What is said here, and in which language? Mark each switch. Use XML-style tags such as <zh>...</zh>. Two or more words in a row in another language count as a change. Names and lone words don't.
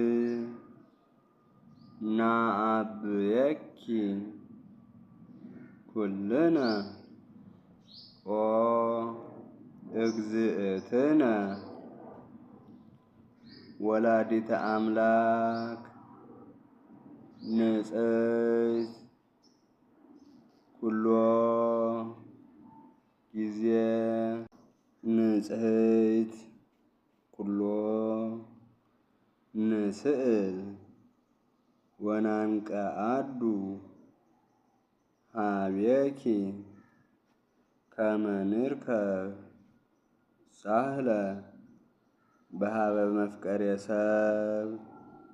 <gez>ናአብየኪ ኩልነ ኦ እግዝእትነ ወላዲተ አምላክ ንጽሕት ኩሎ ጊዜ ንጽሕት ኩሎ ንስእል ወናንቀአዱ ሀቤኪ ከመ ንርከብ ሳህለ በሀበ መፍቀሬ ሰብ</gez>